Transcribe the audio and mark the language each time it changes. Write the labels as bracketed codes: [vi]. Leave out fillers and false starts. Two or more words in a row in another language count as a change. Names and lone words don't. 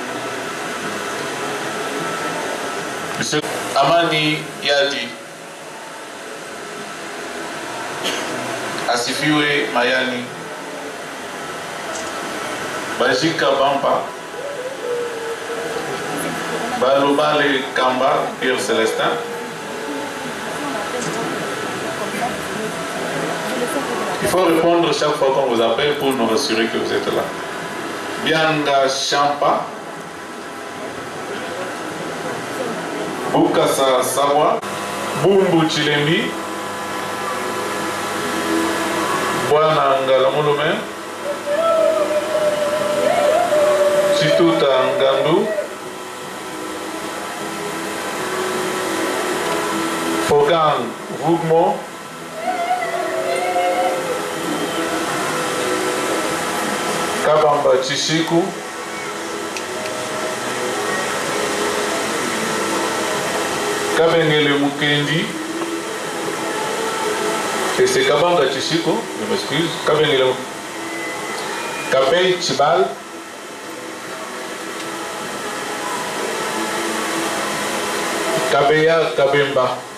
[fr] Monsieur Amani Yadi, Asifiwe Mayani, Bajika Bampa, Balobale Kamba, Pierre Célestin, il faut répondre chaque fois qu'on vous appelle pour nous rassurer que vous êtes là. Bianga Champa, Bukasa Sawa, Bumbu Chilembi, Bwana Ngalamulume, Chituta Ngandu, Fogan Vugmo, Kabamba Chishiku, Kabengele Mukendi, et c'est Kabanga Chishiku, je m'excuse, Kabengele Kabei Chibal, Kabeya Kabemba.